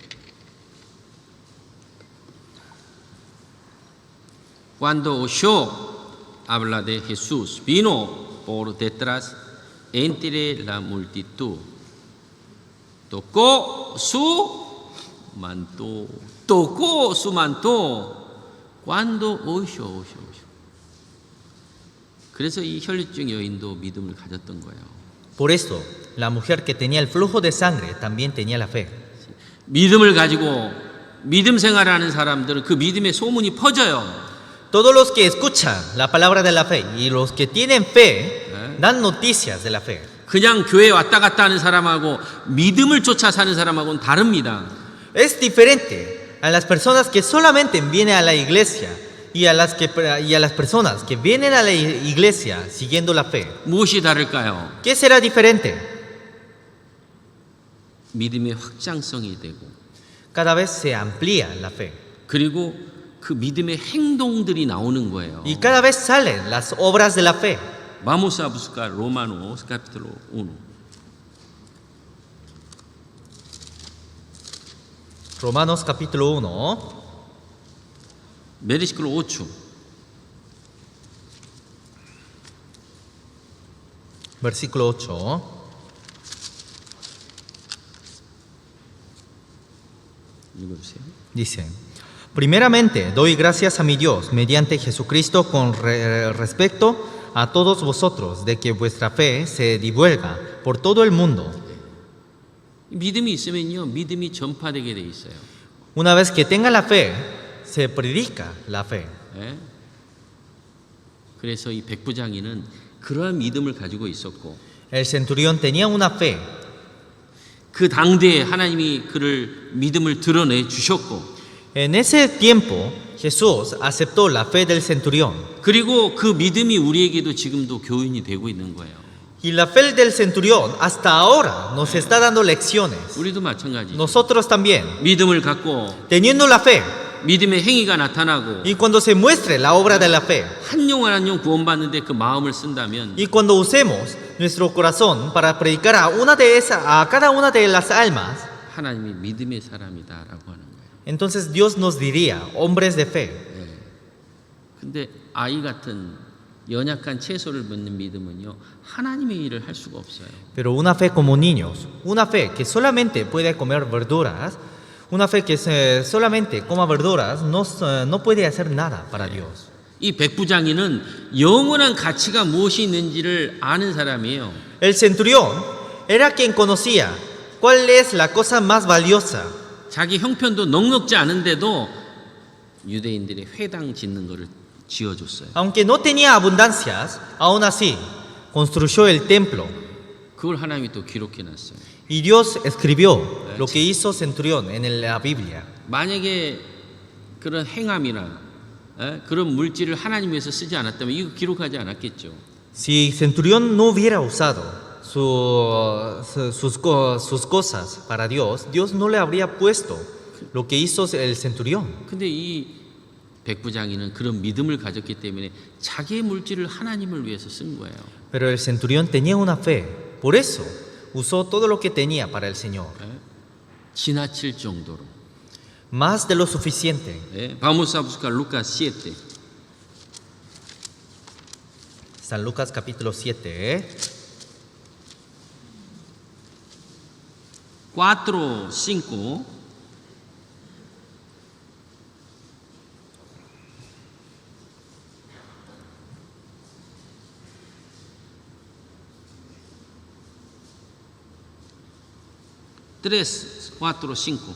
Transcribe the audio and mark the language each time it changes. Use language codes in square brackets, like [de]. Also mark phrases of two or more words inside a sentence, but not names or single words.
[es] Cuando oyó habla de Jesús, vino por detrás entre la multitud, tocó su manto. Cuando oyó. [ko] 그래서 이 혈류증 여인도 믿음을 가졌던 거예요. [es] Por esto, la mujer que tenía el flujo de sangre también tenía la fe. [ko] 믿음을 가지고 믿음 생활하는 사람들은 그 믿음의 소문이 퍼져요. [es] Todos los que escuchan la palabra de la fe y los que tienen fe dan noticias de la fe. [ko] 그냥 교회 왔다 갔다 하는 사람하고 믿음을 쫓아 사는 사람하고는 다릅니다. [es] Es diferente a las personas que solamente vienen a la iglesia y a las personas que vienen a la iglesia siguiendo la fe. [ko] 무엇이 다를까요? [es] ¿Qué será diferente? [ko] 믿음의 확장성이 되고 [es] Cada vez se amplía la fe [ko] 그리고 그 믿음의 행동들이 나오는 거예요. [es] y cada vez salen las obras de la fe. Vamos a buscar Romanos capítulo 1. Romanos capítulo 1, versículo 8. versículo 8. [ko] 읽어주세요. [es] Dice, primeramente doy gracias a mi Dios mediante Jesucristo con respecto a todos vosotros de que vuestra fe se divulga por todo el mundo. [ko] 믿음이 있으면요, 믿음이 전파되게 돼 있어요. [es] Una vez que tenga la fe, se predica la fe. [ko] 예? 그래서 이 백부장이는 그러한 믿음을 가지고 있었고, [es] El centurión tenía una fe. [ko] 그 당대에 하나님이 그를 믿음을 드러내 주셨고, [es] En ese tiempo, Jesús aceptó la fe del centurión. [ko] 그리고 그 믿음이 우리에게도 지금도 교훈이 되고 있는 거예요. [es] Y la fe del centurión hasta ahora nos está dando lecciones. [ko] 우리도 마찬가지. [es] Nosotros también, [ko] 믿음을 갖고 [es] teniendo la fe, [ko] 믿음의 행위가 나타나고 [es] y cuando se muestre la obra de la fe, [ko] 한 영혼 한 영 구원받는데 그 마음을 쓴다면 [es] y cuando usemos nuestro corazón para predicar a cada una de las almas, [ko] 하나님이 믿음의 사람이다라고 하는 거예요. [es] entonces Dios nos diría, hombres de fe. [ko] 근데 아이 같은 연약한 채소를 묻는 믿음은요, 하나님의 일을 할 수가 없어요. [es] Pero una fe como niños, una fe que solamente puede comer verduras, una fe que solamente coma verduras, no puede hacer nada para Dios. [ko] 이 백부장이는 영원한 가치가 무엇이 있는지를 아는 사람이에요. [es] El centurión era quien conocía cuál es la cosa más valiosa. [ko] 자기 형편도 넉넉지 않은데도 유대인들이 회당 짓는 거를 지어줬어요. [es] Aunque no tenía abundancias, aún así construyó el templo. [ko] 그걸 하나님이 또 기록해놨어요. [es] Y Dios escribió lo que hizo centurión en la Biblia. [ko] 만약에 그런 행함이나 그런 물질을 하나님 위해서 쓰지 않았다면 이거 기록하지 않았겠죠. [es] Si centurión no hubiera usado sus cosas para Dios, Dios no le habría puesto lo que hizo el centurión. [ko] 근데 이 백부장이는 그런 믿음을 가졌기 때문에 자기의 물질을 하나님을 위해서 쓴 거예요. [es] Pero el centurión tenía una fe, por eso usó todo lo que tenía para el Señor, [ko] 지나칠 정도로. [es] más de lo suficiente. Vamos a buscar Lucas 7. San Lucas capítulo 7, 4, 5. Tres, 4, 5.